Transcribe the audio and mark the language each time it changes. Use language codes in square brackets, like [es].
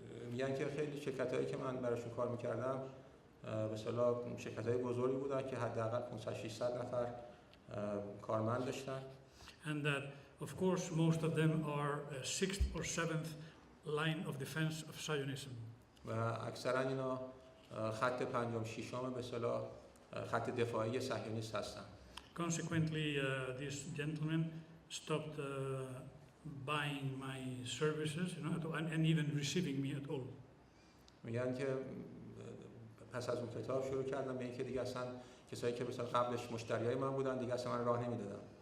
[fa] میگن که خیلی شرکتایی که من براشون کار میکردم مثلا شرکتای بزرگی بودن که حداقل 500 600 نفر کارمند داشتن. [en] And that of course most of them are sixth or seventh line of defense of Zionism. [fa] و اکثرا اینا خط پنجم ششم به اصطلاح خط دفاعی صهیونیست هستن. [en] Consequently, these gentlemen stopped buying my services, and even receiving me at all. [fa] میگن که پس از اون کتاب شروع کردم به اینکه دیگه اصلا کسایی که مثلا قبلش مشتریای من بودن دیگه اصلا من راه نمیدادن.